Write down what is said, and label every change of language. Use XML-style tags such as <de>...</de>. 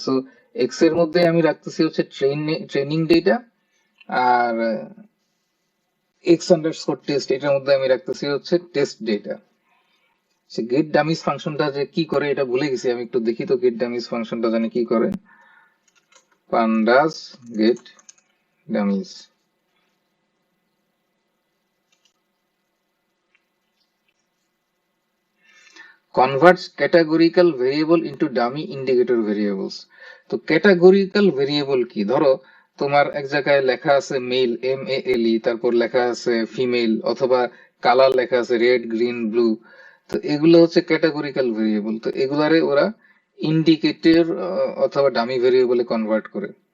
<bn>So x এর মধ্যে আমি রাখতেছি হচ্ছে ট্রেনিং ডেটা, আর এক্স আন্ডারস্কোর টেস্ট এটার মধ্যে আমি রাখতেছি হচ্ছে টেস্ট ডেটা। সে গেট ডামিজ ফাংশনটা যে কি করে এটা ভুলে গেছি, আমি একটু দেখি তো গেট ডামিজ ফাংশনটা জানি কি করে।</bn> <en>Pandas get dummies, converts categorical variable into dummy indicator variables.</en> <bn>তো ক্যাটাগরিক্যাল ভেরিয়েবল কি, ধরো তোমার এক জায়গায় লেখা আছে মেল, MALE, তারপর লেখা আছে ফিমেল, অথবা কালার লেখা আছে রেড, গ্রিন, ব্লু। তো এগুলো হচ্ছে ক্যাটাগরিক্যাল ভেরিয়েবল। তো এগুলারে ওরা ইন্ডিকেটর অথবা ডামি ভেরিয়েবলে কনভার্ট করে।</bn>